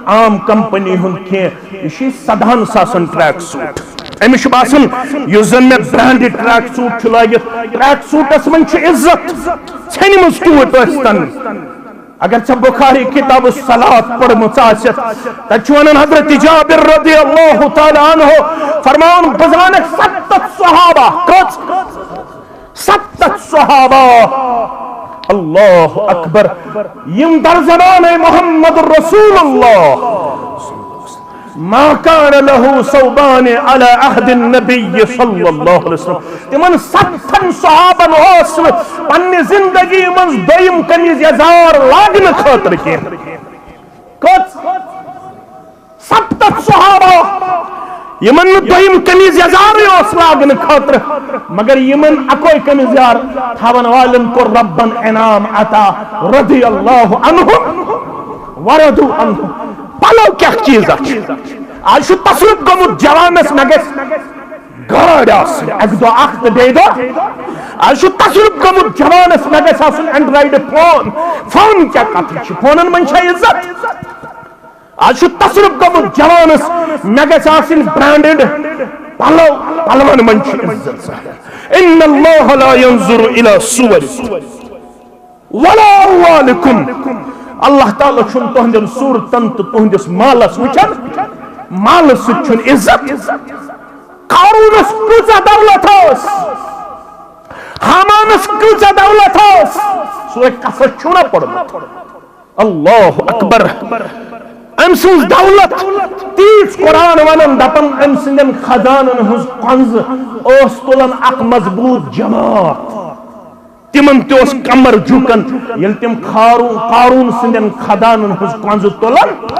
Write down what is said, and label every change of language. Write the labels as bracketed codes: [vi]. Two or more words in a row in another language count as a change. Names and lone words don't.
[ks] عام کمپنی ہُنٛد کینٛہہ یہِ چھُ 17,000 [en] track suit [ks] أمِس چھُ باسان یُس زن مےٚ [en] branded track suit [ks] چھُ لٲگِتھ ٹریک سوٗٹس منٛز چھُ عزت ژھٮ۪نہِ منٛز ٹوٗپۍ ٲسۍتن اگر ژےٚ بخاری کتاب الصلاۃ پٔرمٕژ آسٮ۪تھ تتہِ چھُ ونان حضرت جابر [ar] رضی اللہ تعالیٰ عنہ [ks] فرماوان بہٕ زانکھ 70 صحابہ کٔژ 70 صحابہ [ar] اللہ اکبر [ks] یم در زمانہ محمد رسول اللہ [ar] ما كان له ثوبان على عهد النبي صلى الله عليه وسلم [ks] تمن 70 صحابن اوس پننہِ زندگی منٛز دوٚیِم قمیض یزار لاگنہٕ خٲطرٕ کینٛہہ کٔژ 70 صحابہ یمن نہٕ دوٚیِم قمیض یزارٕے اوس لاگنہٕ خٲطرٕ مگر یمن اکوے قمیض یزار تھاون والٮ۪ن کوٚر ربن انعام عطا [ar] رضی اللہ عنہم ورضوا عنہ [ks] پلو کیا چیز آج چھُ تصرف گوٚمُت جوانس مےٚ گژھِ گاڑ آسٕنۍ اکہِ دۄہ اکھ تہٕ بیٚیہِ دۄہ آج چھُ تصرف گوٚمُت جوانس مےٚ گژھِ آسُن اینڈرایڈ فون کیا کتھ چھِ فونن منٛز چھا عزت آج چھُ تصرف گوٚمُت جوانس مےٚ گژھِ آسٕنۍ برانڈڈ پلو پلون منٛز چھِ عزت [ar] ان اللہ لا ينظر الى صوركم ولا اموالكم [ks] اللہ تعالیٰ چھُنہٕ تُہنٛدٮ۪ن صوٗرتن تہٕ تُہنٛدِس مالس وٕچھان مالہٕ سۭتۍ چھُنہٕ عزت قارونس کۭژاہ دولت ٲس حامانس کۭژاہ دولت ٲس سُہ قصص چھُنا پوٚرمُت [ar] اللہ اکبر [ks] أمۍ سٕنٛز دولت تیٖژ قرآن ونان دپان أمۍ سٕنٛدٮ۪ن خزانن ہٕنٛز کنزٕ ٲس تُلان اکھ مضبوٗط جماعت تمن تہِ اوس کمر جُکن ییٚلہِ تِم قارون سٕنٛدٮ۪ن خزانن ہٕنٛز کنزٕ تُلان